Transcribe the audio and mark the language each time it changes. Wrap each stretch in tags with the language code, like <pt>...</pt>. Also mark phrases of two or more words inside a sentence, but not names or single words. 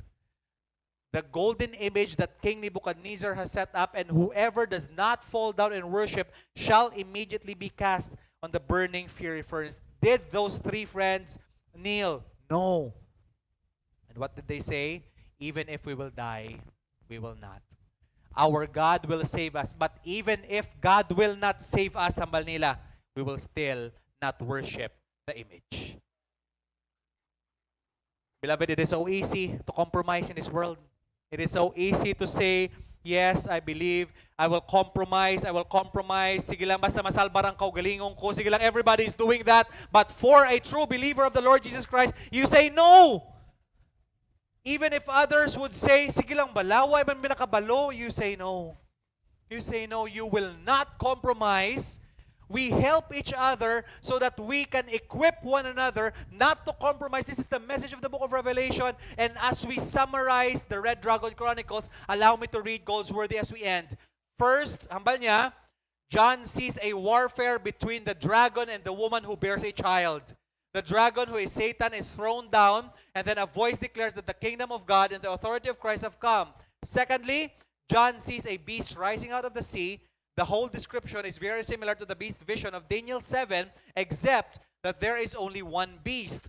<en>The golden image that King Nebuchadnezzar has set up, and whoever does not fall down and worship shall immediately be cast on the burning fiery furnace. Did those 3 friends kneel? No. And what did they say? Even if we will die, we will not. Our God will save us. But even if God will not save us,</en> <hil>hambal nila,</hil> <en>we will still not worship the image. Beloved, it is so easy to compromise in this world. It is so easy to say, yes, I believe, I will compromise.</en> <hil>Sige lang, basta masalbar ang kaugalingong ko. Sige lang,</hil> <en>everybody is doing that. But for a true believer of the Lord Jesus Christ, you say no. Even if others would say,</en> <hil>sige lang, balaway man binakabalo,</hil> <en>you say no. You say no, you will not compromise. We help each other so that we can equip one another not to compromise. This is the message of the book of Revelation. And as we summarize the Red Dragon Chronicles, allow me to read Goldsworthy as we end. First,</en> <hil>hambal niya,</hil> <en>John sees a warfare between the dragon and the woman who bears a child. The dragon, who is Satan, is thrown down, and then a voice declares that the kingdom of God and the authority of Christ have come. Secondly, John sees a beast rising out of the sea. The whole description is very similar to the beast vision of Daniel 7, except that there is only one beast.</en>